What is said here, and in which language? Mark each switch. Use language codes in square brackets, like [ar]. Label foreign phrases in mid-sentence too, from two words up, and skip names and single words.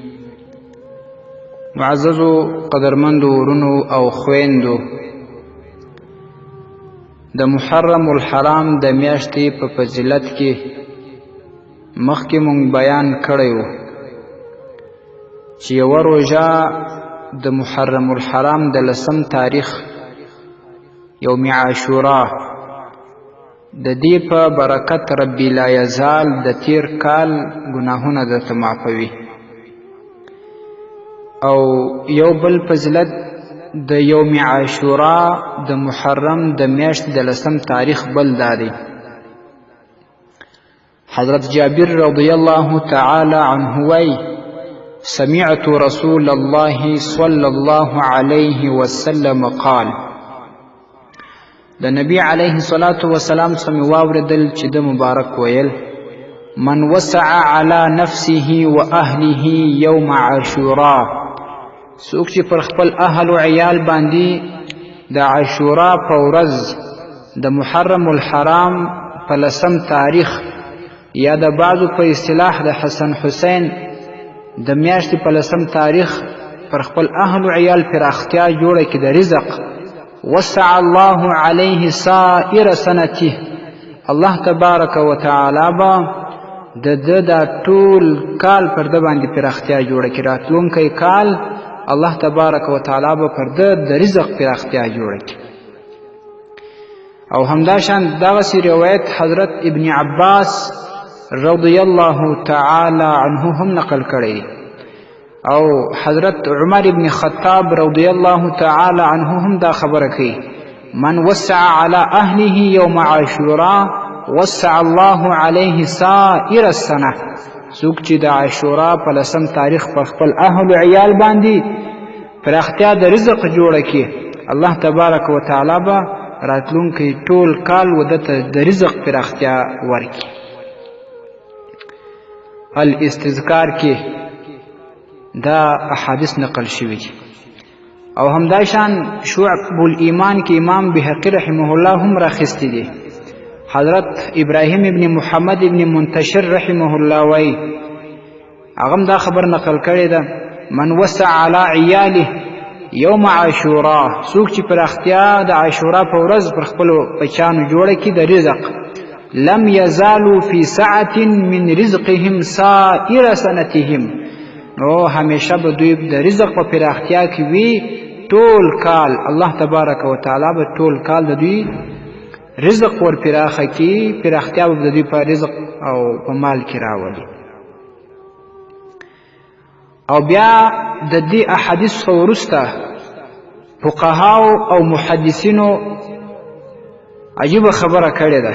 [ps] معززو قدرمندو ورونو او خويندو، د محرم الحرام د میاشتې په فضیلت کې مخکې مونږ بیان کړی و چې یوه روژه د محرم الحرام د 10 تاریخ یوم عاشورا د دې په برکت ربی لا یزال د تیر کال ګناهونه درته معافوي. او یو بل فضیلت د یوم عاشورا د محرم د میاشتې د 10 تاریخ بل دادی. حضرت جابر [ar] رضی الله تعالی عنه [ps] وی: [ar] سمعت رسول الله صلى الله عليه وسلم قال، [ps] د نبی [ar] علیه الصلاة والسلام [ps] څخه واوریدل چې د مبارک ویل: [ar] من وسع على نفسه واهله يوم عاشورا، [ps] څوک چې پر خپل اهل او عیال باندې د عاشورا په ورځ د محرم الحرام په 10 تاریخ یا د بعضو په اصطلاح د حسن حسین د میاشتې په 10 تاریخ پر خپل اهل او عیال پراختیا جوړه کې د رزق، [ar] وسع الله علیه سائر سنته، الله تبارک وتعالی [ps] با د ټول کال پر د باندې پراختیا جوړه کې، راتلونکی کال [ar] الله تبارک وتعالی [ps] به پر د رزق پراختیا جوړه کې. او همداشان دغسې روایت حضرت ابن عباس [ar] رضی الله تعالی عنه [ps] هم نقل کړی، او حضرت عمر ابن خطاب [ar] رضی الله تعالی عنه [ps] هم دا خبره کوي: [ar] من وسع على اهله يوم عاشورا وسع الله عليه سائر السنه، [ps] څوک چې د عاشورا په 10 تاریخ پر خپل اهل او عیال باندې پراختیا د رزق جوړه کړي، [ar] الله تبارک وتعالی [ps] به راتلونکی ټول کال ودته د رزق پراختیا ورکړي. الاستذکار کې دا احادیث نقل شوي دي. او همداشان شعب الایمان کې امام بهقی [ar] رحمه الله [ps] هم راخستی دي. حضرت ابراهیم ابن محمد ابن منتشر [ar] رحمه الله [ps] وی هغه دا خبر نقل کړی ده: [ar] من وسع على عیاله یوم عاشورا، [ps] څوک چې پراختیا د عاشورا په ورځ پر خپلو بچیانو جوړه کړي د رزق، [ar] لم يزالوا في سعة من رزقهم سائر سنتهم، [ps] نو همیشه به دوی د رزق په پراختیا کې وي ټول کال. [ar] الله تبارک وتعالی [ps] به ټول کال د دوی رزق ور پراخه کی، پراختیا به د دوی په رزق او په مال کې راولي. او بیا د دې احادیث وروسته فقهاو او محدثینو عجیبه خبره کړې ده.